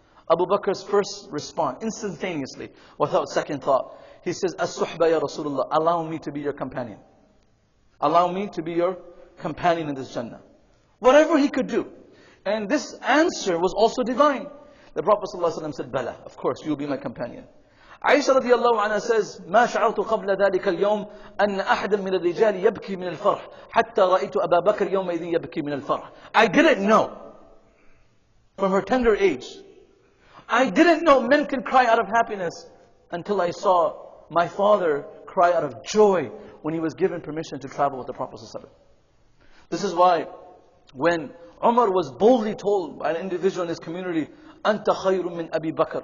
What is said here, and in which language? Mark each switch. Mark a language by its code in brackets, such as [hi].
[en] Abu Bakr's first response, instantaneously, without second thought, he says, As-suhba ya Rasulullah, allow me to be your companion. Allow me to be your companion in this Jannah. Whatever he could do. And this answer was also divine. The Prophet ﷺ said, Bala, of course, you'll be my companion. Aisha radiallahu anha says, [ar] ما شعرت قبل ذلك اليوم أن أحدا من الرجال يبكي من الفرح حتى رأيت أبا بكر يومئذ يبكي من الفرح. [en] I didn't know, from her tender age, I didn't know men can cry out of happiness until I saw my father cry out of joy when he was given permission to travel with the Prophet ﷺ. This is why when Umar was boldly told by an individual in his community, [ar] أنت خير من أبي بكر.